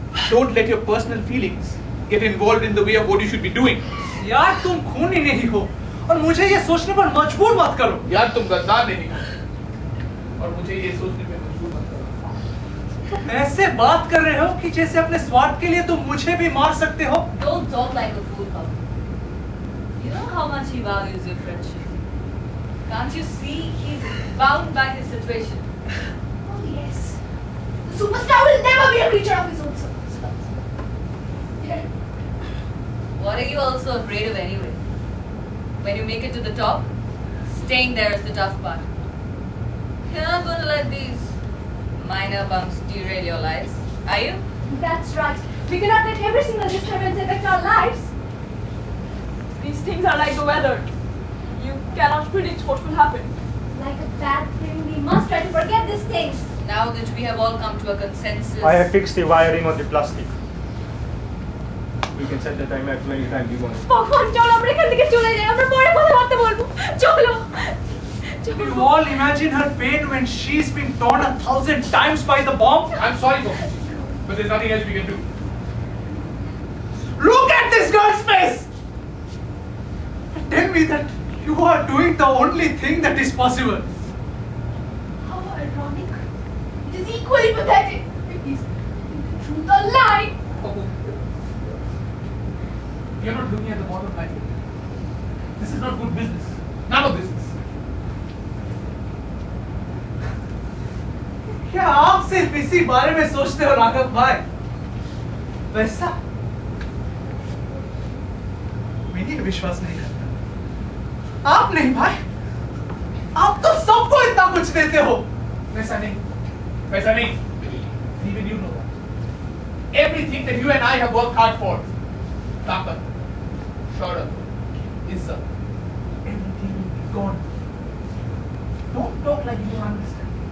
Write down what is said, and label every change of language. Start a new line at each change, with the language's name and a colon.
English: Don't let your personal feelings get involved in the way of what you should be doing.
Hindi: यार तुम खूनी नहीं हो और मुझे ये सोचने पर मजबूर मत करो. यार तुम गद्दार नहीं हो और मुझे ये सोचने पे मजबूर मत करो. तुम ऐसे बात कर रहे हो कि जैसे अपने स्वार्थ के लिए तुम मुझे भी मार सकते हो.
English: Don't talk like a fool, Papa. You know how much he values your friendship. Can't you see he's bound by his situation? Oh yes. The superstar will never be a creature of his own soul. What are you also afraid of anyway? When you make it to the top, staying there is the tough part. You're not going to let these minor bumps derail your lives, are you? That's right. We cannot let every single disturbance affect our lives. These things are like the weather. You cannot predict what will happen. Like a bad thing, we must try to forget these things. Now that we have all come to a consensus. I have fixed the wiring on the plastic. We can set the timer at any time we want.
Bangla: ভগবান চলো আমরা এখান থেকে চলে যাই আমরা পরে কথাবার্তা বলবো চলো
English: You all imagine her pain when she's been torn 1,000 times by the bomb? I'm sorry, Gopi, but there's nothing else we can do. Look at this girl's face! Tell me that you are doing the only thing that is possible. How ironic. It is equally pathetic. It is the truth or lie. You're not looking at the bottom line. This is not good business. None of business.
Hindi: क्या आप सिर्फ इसी बारे में सोचते हो राघव भाई? वैसा मैं ये विश्वास नहीं करता। आप नहीं भाई, आप तो सबको इतना कुछ देते हो। वैसा नहीं.
English: Even you know that. Everything that you and I have worked hard for. Takat, Shaurya, Izzat, everything will be gone. Don't talk like you don't understand.